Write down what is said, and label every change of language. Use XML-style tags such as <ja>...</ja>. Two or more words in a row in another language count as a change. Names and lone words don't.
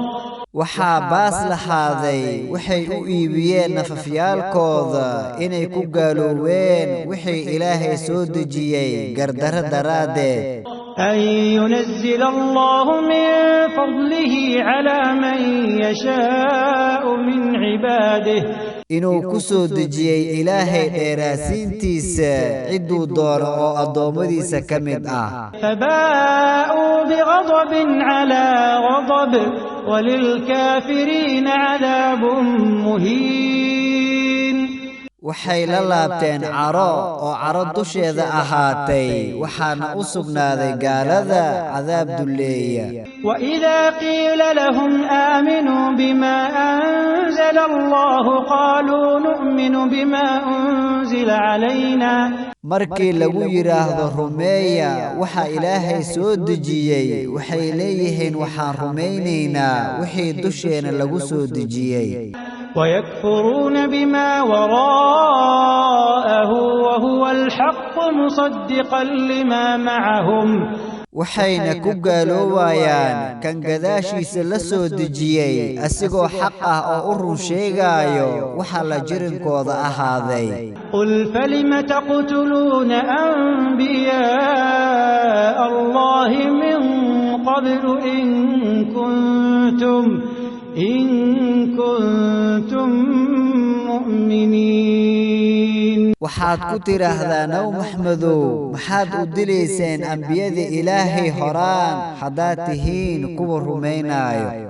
<so>waxaa baas lahaaday waxay u iibiyeen nafafyaalkooda inay ku gaalooween wixii ilaahay soo dejiyey gardaro daraaddeed</so> <ar>أن ينزل الله من فضله على من يشاء من عباده</ar> <so>inuu ku soo dejiyey ilaahay dheeraasiintiisa cidduu doono oo addoommadiisa ka mid ah</so> <ar>فباءوا بغضب على غضب وللكافرين عذاب مهين</ar> <so>waxay la laabteen caro oo caro dusheeda ahaatay waxaana u sugnaaday gaalada cadaab dulleeya</so> <ar>وإذا قيل لهم آمنوا بما أنزل الله قالوا نؤمن بما أنزل علينا</ar> <so>markii lagu yiraahdo rumeeya waxa ilaahay soo dejiyey waxay leeyihiin waxaan rumaynaynaa wixii dusheena lagu soo dejiyey</so> <ar>ويكفرون بما وراءه وهو الحق مصدقا لما معهم</ar> <so>waxayna ku gaaloobayaan kan gadaashiisa la soo dejiyey asigoo xaq ah oo u run sheegayo waxa la jirinkooda ahaaday</so> <ar>قل فلم تقتلون أنبياء الله من قبل إن كنتم مؤمنين</ar> <so>waxaad ku tiraahdaa naw maxmedow maxaad u dilayseen ambiyada ilaahay horaan haddaad tihiin kuwa rumaynaayo</so>